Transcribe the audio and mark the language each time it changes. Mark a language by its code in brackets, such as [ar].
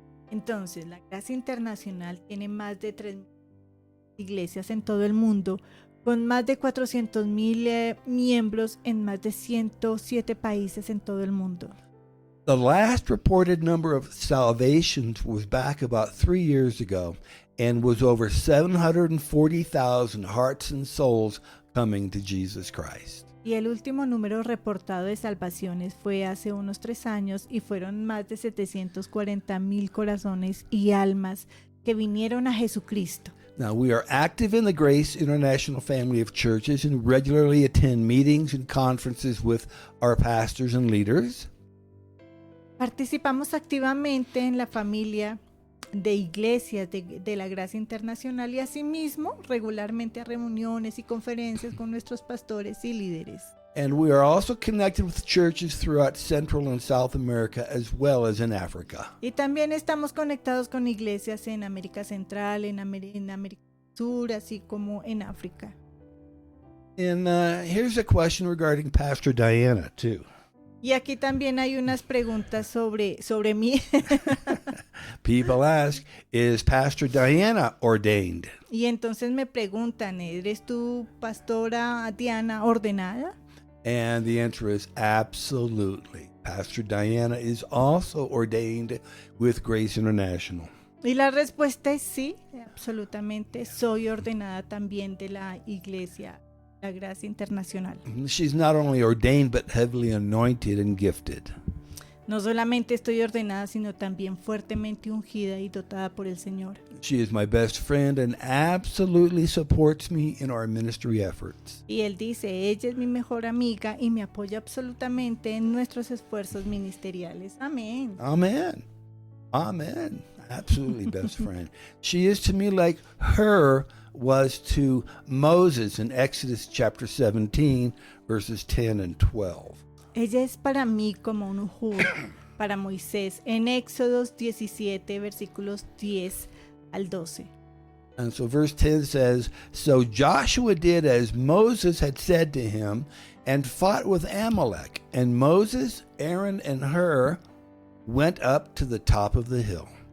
[es] Entonces, la Gracia Internacional tiene más de 3,000 iglesias en todo el mundo, con más de 400,000 miembros en más de 107 países en todo el mundo. [en] The last reported number of salvations was back about 3 years ago and was over 740,000 hearts and souls coming to Jesus Christ. [es] Y el último número reportado de salvaciones fue hace unos 3 años y fueron más de 740,000 corazones y almas que vinieron a Jesucristo. [en] Now, we are active in the Grace International family of churches and regularly attend meetings and conferences with our pastors and leaders. [es] Participamos activamente en la familia de iglesias de la Gracia Internacional y asimismo regularmente a reuniones y conferencias con nuestros pastores y líderes. [en] And we are also connected with churches throughout Central and South America as well as in Africa. [es] Y también estamos conectados con iglesias en América Central, en América Sur, así como en África. [en] And here's a question regarding Pastor Diana, too. [es] Y aquí también hay unas preguntas sobre mí. [en] People ask, is Pastor Diana ordained? [es] Y entonces me preguntan, ¿eres tú, pastora Diana, ordenada? [en] And the answer is absolutely. Pastor Diana is also ordained with Grace International. [es] Y la respuesta es sí, absolutamente. Soy ordenada también de la iglesia, la Gracia Internacional. [en] She's not only ordained, but heavily anointed and gifted. [es] No solamente estoy ordenada, sino también fuertemente ungida y dotada por el Señor. [en] She is my best friend and absolutely supports me in our ministry efforts. [es] Y él dice, ella es mi mejor amiga y me apoya absolutamente en nuestros esfuerzos ministeriales. Amén. [en] Amen. Amen. Absolutely best friend. She is to me like Hur was to Moses in Exodus chapter 17, verses 10 and 12. [es] Ella es para mí como un Hur para Moisés en Éxodos 17, versículos 10 al 12. [en] And so verse 10 says, So Joshua did as Moses had said to him and fought with Amalek. And Moses, Aaron, and Hur went up to the top of the hill.